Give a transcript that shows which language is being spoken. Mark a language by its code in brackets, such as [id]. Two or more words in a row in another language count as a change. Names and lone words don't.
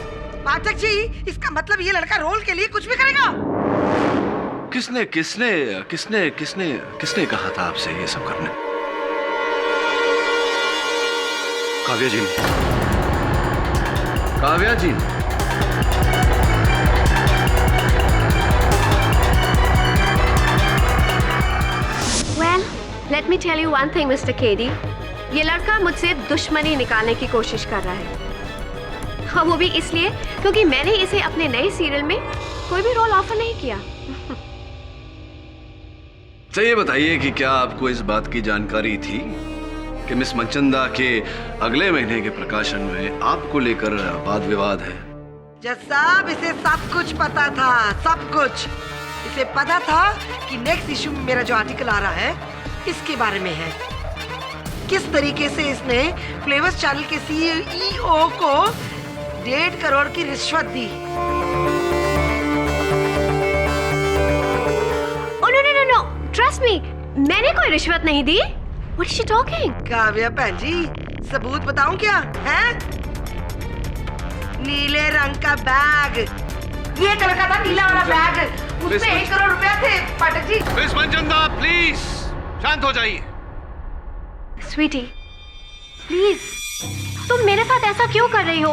[hi] पाठक जी इसका मतलब ये लड़का रोल के लिए कुछ भी करेगा? किसने किसने किसने किसने किसने कहा था आपसे ये सब करने? काव्या जी ने। काव्या जी ने? [en] Well, let me tell you one thing, Mr. KD. [hi] ये लड़का मुझसे दुश्मनी निकालने की कोशिश कर रहा है। हाँ, वो भी इसलिए क्योंकि मैंने इसे अपने नए सीरियल में कोई भी [en] role offer [hi] नहीं किया। तो ये बताइए कि क्या आपको इस बात की जानकारी थी कि मिस मनचंदा के अगले महीने के प्रकाशन में आपको लेकर वाद विवाद है? जज साहब इसे सब कुछ पता था, सब कुछ। इसे पता था कि [en] next issue [hi] में मेरा जो आर्टिकल आ रहा है इसके बारे में है। किस तरीके से इसने फ्लेवर्स चैनल के सीईओ को 1.5 करोड़ की रिश्वत दी। [en] Oh no no no no! Trust me, [hi] मैंने कोई रिश्वत नहीं दी। [en] What is she talking? [hi] काव्या बहन जी, सबूत बताऊं क्या? हैं? नीले रंग का बैग, ये कलर का था नीला वाला बैग, उसमें 1 करोड़ रुपया थे। पाठक जी। मिस मनचंदा प्लीज शांत हो जाइए। [en] sweetie, please, [hi] तुम मेरे साथ ऐसा क्यों कर रही हो?